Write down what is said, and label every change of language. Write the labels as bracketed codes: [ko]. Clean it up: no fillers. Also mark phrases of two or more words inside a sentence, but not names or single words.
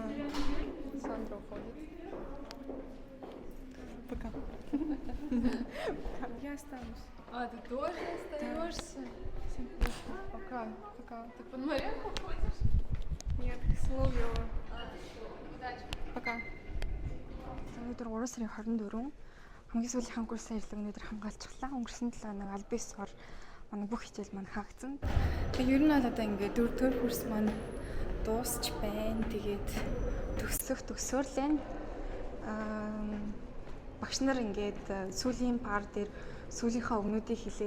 [ru] Сандра уходит. Пока. Я останусь. Ты тоже остаешься? Пока. Ты под Маренко ходишь? Нет, Соловьева. Пока. [mn] Өнөөдөр 3 сарын 24 хамгийн сүүлийн курсын ажлыг өнөөдөр хамгаалчихлаа. Өнгөрсөн 7 хоног аль бисаар манай бүх хичээл маань хаагдсан. Ер нь одоо ингээд 4-р курс маань дуусч байна. Тэгээд Төгсөрлөө багш нар ингээд сүүлийн пар дээр сүүлийнхээ өгнүүдийг хэлээл.